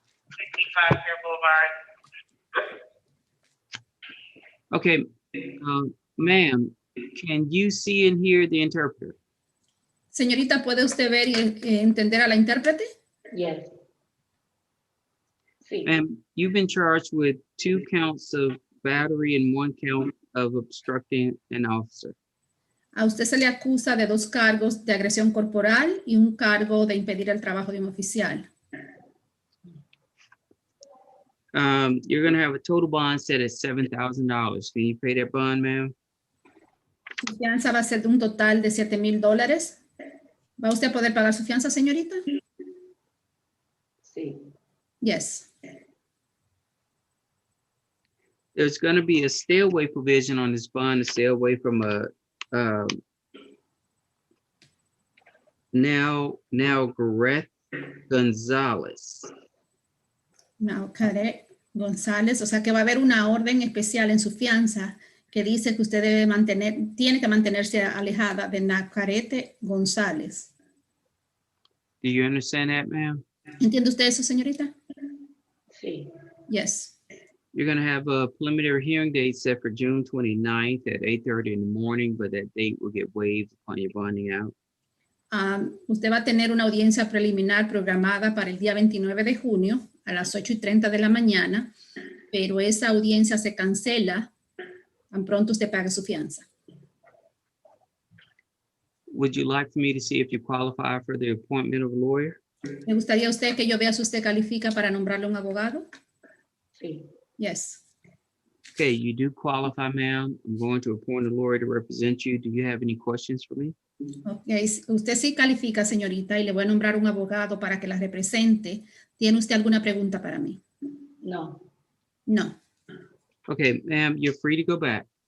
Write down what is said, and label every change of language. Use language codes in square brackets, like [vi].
[en] 65 Fair Boulevard. Okay, ma'am, can you see and hear the interpreter? [es] Señorita, ¿puede usted ver y entender a la intérprete? [en] Yes. [es] Sí. [en] Ma'am, you've been charged with 2 counts of battery and 1 count of obstructing an officer. [es] A usted se le acusa de 2 cargos de agresión corporal y un cargo de impedir el trabajo de un oficial. [en] You're going to have a total bond set at $7,000. Can you pay that bond, ma'am? [es] Su fianza va a ser de un total de $7,000. ¿Va usted a poder pagar su fianza, señorita? Sí. [en] Yes. There's going to be a stay away provision on this bond to stay away from now Gareth Gonzalez. [es] No, Caret González, o sea que va a haber una orden especial en su fianza que dice que usted tiene que mantenerse alejada de Nacarete González. [en] Do you understand that, ma'am? [es] ¿Entiende usted eso, señorita? Sí. [en] Yes. You're going to have a preliminary hearing date set for June 29th at 8:30 in the morning, but that date will get waived upon your bonding out. [es] Usted va a tener una audiencia preliminar programada para el día 29 de junio a las 8:30 de la mañana, pero esa audiencia se cancela tan pronto usted pague su fianza. [en] Would you like for me to see if you qualify for the appointment of a lawyer? [es] ¿Le gustaría a usted que yo vea si usted califica para nombrarle un abogado? Sí. [en] Yes. Okay, you do qualify, ma'am. I'm going to appoint a lawyer to represent you. Do you have any questions for me? Okay. [es] Usted sí califica, señorita, y le voy a nombrar un abogado para que la represente. ¿Tiene usted alguna pregunta para mí? No. [en] No. Okay, ma'am, you're free to go back.